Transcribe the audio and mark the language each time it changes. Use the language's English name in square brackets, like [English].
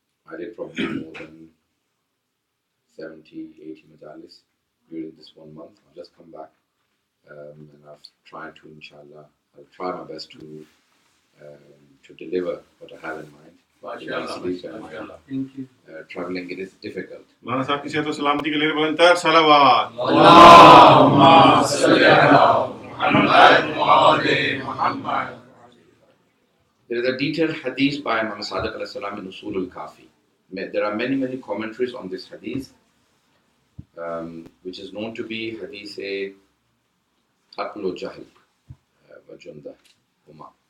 [English] I did probably more than 70, 80 Majalis during this 1 month. I've just come back and I've tried to, inshallah, I'll try my best to deliver what I have in mind. Thank you. Traveling, it is difficult. [Urdu] مولانا صاحب کی صحت و سلامتی کے لیے بلندتر صلوات [Arabic] اللهم صل على محمد وآل محمد. [English] There is a detailed hadith by Imam Sadiq alayhi salam in Usul al-Kafi. There are many, many commentaries on this hadith, which is known to be hadith Aql wa Jahl wa Junda Huma.